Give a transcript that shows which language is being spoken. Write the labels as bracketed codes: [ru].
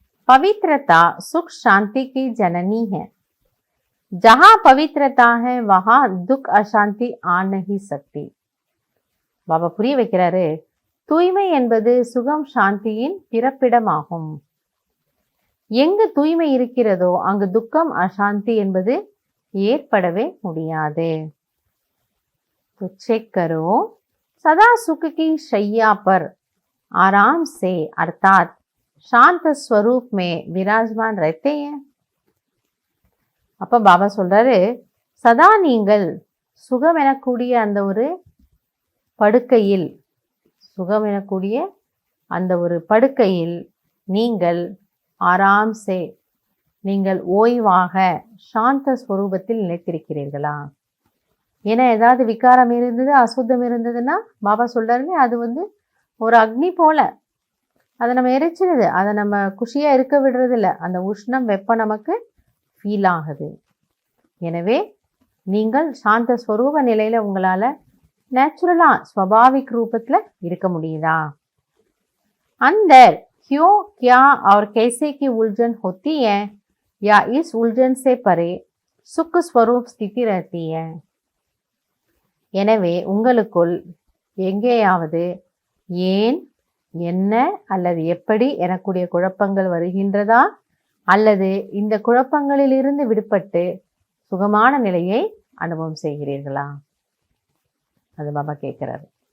[hi] पवित्रता सुख शांति की जननी है। जहां पवित्रता है वहां दुख अशांति आ नहीं सकती. [ta] பாபா புரிய வைக்கிறாரு, தூய்மை என்பது சுகம் சாந்தியின் பிறப்பிடமாகும். எங்கு தூய்மை இருக்கிறதோ அங்கு துக்கம் அசாந்தி என்பது ஏற்படவே முடியாது. [hi] तो चेक करो, सदा सुख की शैया पर आराम से अर्थात शांत स्वरूप में विराजमान रहते हैं. [ta] அப்ப பாபா சொல்றாரு, சதா நீங்கள் சுகம் எனக்கூடிய அந்த ஒரு படுக்கையில் நீங்கள் ஆராம் சே நீங்கள் ஓய்வாக சாந்த ஸ்வரூபத்தில் நிலைத்திருக்கிறீர்களா? ஏன்னா ஏதாவது விகாரம் இருந்தது, அசுத்தம் இருந்ததுன்னா பாபா சொல்றாரு, அது ஒரு அக்னி போல, அதை நம்ம எரிச்சிருது, அதை நம்ம குஷியா இருக்க விடுறது இல்லை. அந்த உஷ்ணம் வெப்பம் நமக்கு ஃபீல் ஆகுது. எனவே நீங்கள் சாந்த ஸ்வரூப நிலையில உங்களால நேச்சுரலா ஸ்வபாவிக் ரூபத்துல இருக்க முடியுதா? [hi] अंदर क्यों क्या और कैसे की उलझन होती है या इस उलझन से परे सुख स्वरूप स्थिति रहती है. [ta] எனவே உங்களுக்குள் எங்கேயாவது ஏன், என்ன அல்லது எப்படி எனக்கூடிய குழப்பங்கள் வருகின்றதா, அல்லது இந்த குழப்பங்களில் இருந்து விடுபட்டு சுகமான நிலையை அனுபவம் செய்கிறீர்களா? அது பாபா கேட்கிறாரு.